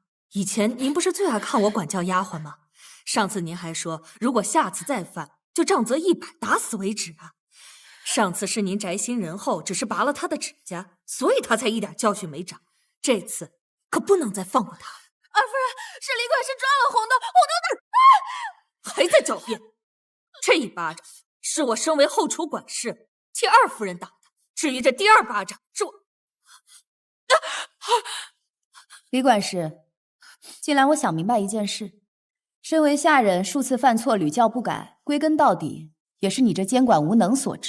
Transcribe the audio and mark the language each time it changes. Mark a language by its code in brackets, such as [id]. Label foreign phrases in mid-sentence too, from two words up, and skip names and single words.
[zh] 以前您不是最愛看我管教丫鬟嗎？上次您還說，如果下次再犯，就杖責100，打死為止啊！上次是您宅心仁厚，只是拔了他的指甲，所以他才一點教訓沒長。這次可不能再放過他。二夫人，是李管事抓了紅豆，紅豆還在狡辯。這一巴掌是我身為後廚管事替二夫人打的，至於這第二巴掌是我。李管事，近來我想明白一件事，身為下人數次犯錯屢教不改，歸根到底也是你這監管無能所致。